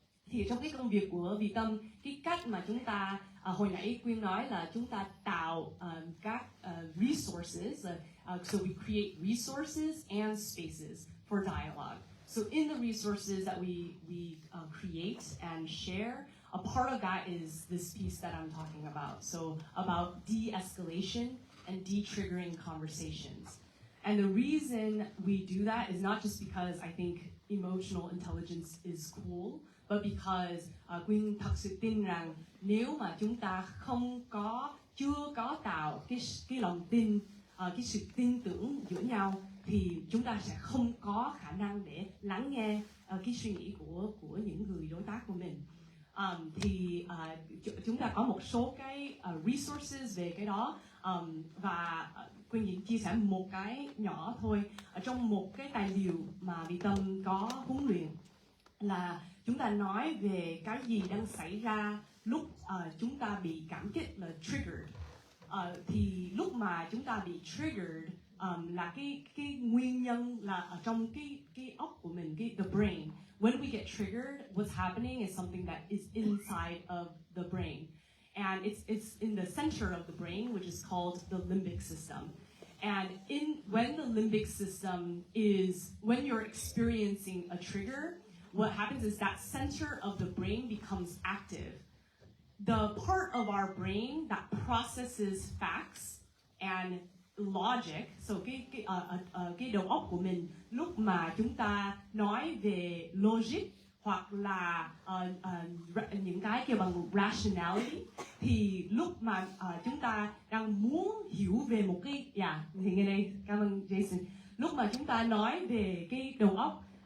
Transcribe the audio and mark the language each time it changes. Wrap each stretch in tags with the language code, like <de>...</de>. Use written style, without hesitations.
<vi>Thì trong cái công việc của Viettam, cái cách mà chúng ta hồi nãy Quyên nói là chúng ta tạo các resources,</vi> <en>so we create resources and spaces for dialogue. So in the resources that we create and share, a part of that is this piece that I'm talking about. So about de-escalation and de-triggering conversations. And the reason we do that is not just because I think emotional intelligence is cool, but because</en> <vi>Quyên thật sự tin rằng nếu mà chúng ta chưa có tạo cái lòng tin, cái sự tin tưởng giữa nhau thì chúng ta sẽ không có khả năng để lắng nghe cái suy nghĩ của những người đối tác của mình. Thì chúng ta có một số cái resources về cái đó, và Quyên chia sẻ một cái nhỏ thôi. Ở trong một cái tài liệu mà Viettam có huấn luyện là chúng ta nói về cái gì đang xảy ra lúc chúng ta bị cảm kích, là triggered. thì lúc mà chúng ta bị triggered là cái nguyên nhân là ở trong cái óc của mình, the brain.</vi> <en>When we get triggered, what's happening is something that is inside of the brain, and it's in the center of the brain, which is called the limbic system. And when the limbic system when you're experiencing a trigger, what happens is that center of the brain becomes active. The part of our brain that processes facts and logic, so</en> <vi>cái đầu óc của mình lúc mà chúng ta nói về logic hoặc là những cái kêu bằng rationality, thì lúc mà chúng ta đang muốn hiểu về một cái thì ngay đây, cảm ơn Jason, lúc mà chúng ta nói về cái đầu óc,</vi>